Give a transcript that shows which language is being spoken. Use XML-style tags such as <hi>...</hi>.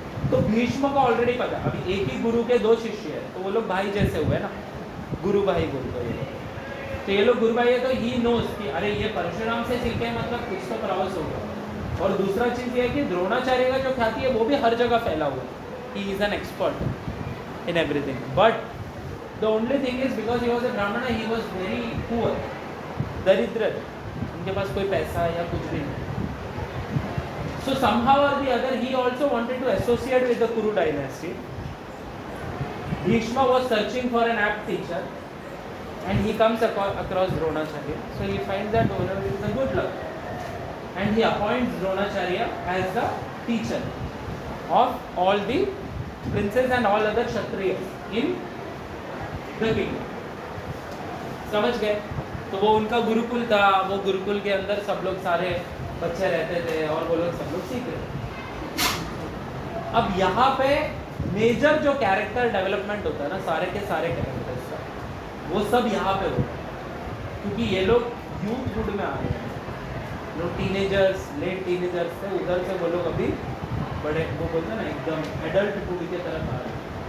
<hi>तो भीष्म को ऑलरेडी पता, अभी एक ही गुरु के 2 शिष्य है तो वो लोग भाई जैसे हुए ना, गुरु भाई गुरु भाई, तो ये लोग गुरु भाई है, तो</hi> <en>he knows</en> <hi>कि अरे ये परशुराम से सीखे मतलब कुछ तो प्रवास होगा। और दूसरा चीज़ ये है कि द्रोणाचार्य का जो ख्याति है वो भी हर जगह फैला हुआ है,</hi> <en>he is an expert in everything, but the only thing is because he was a Brahmin, he was very poor,</en> <hi>दरिद्र, उनके पास कोई पैसा या कुछ भी नहीं।</hi> <en>So somehow or the other he also wanted to associate with the Kuru dynasty. Bhishma was searching for an apt teacher and he comes across Dronacharya. So he finds that Drona is a good luck and he appoints Dronacharya as the teacher of all the princes and all other Kshatriyas in the kingdom.</en> <hi>समझ गए? तो वो उनका गुरुकुल था, वो गुरुकुल के अंदर सब लोग सारे बच्चे रहते थे और वो लोग सब लोग सीख रहे थे। अब यहाँ पे मेजर जो कैरेक्टर डेवलपमेंट होता है ना, सारे के सारे कैरेक्टर्स का, वो सब यहाँ पे होता है, क्योंकि ये लोग यूथहुड में आ रहे हैं, लोग टीनेजर्स, लेट टीनेजर्स थे, उधर से वो लोग अभी बड़े, वो बोलते हैं ना एकदम एडल्टहुड की तरफ आ रहे हैं।</hi>